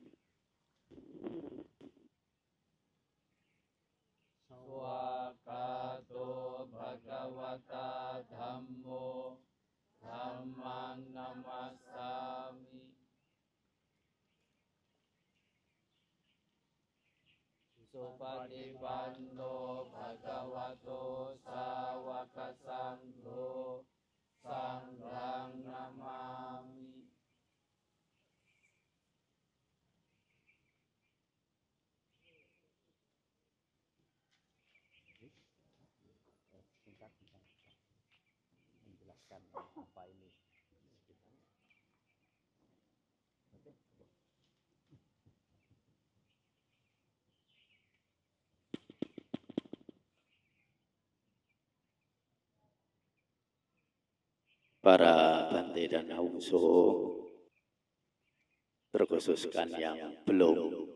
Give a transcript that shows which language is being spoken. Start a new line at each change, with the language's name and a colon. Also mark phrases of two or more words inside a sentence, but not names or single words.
Pali: Swakato Bhagavata Dhammo Dhammang Namassami Supatipanno Bhagavato Sawaka Sangho Sanghang Namami.
Indonesian: Menjelaskan apa ini. Para bante dan awuso, terkhususkan yang belum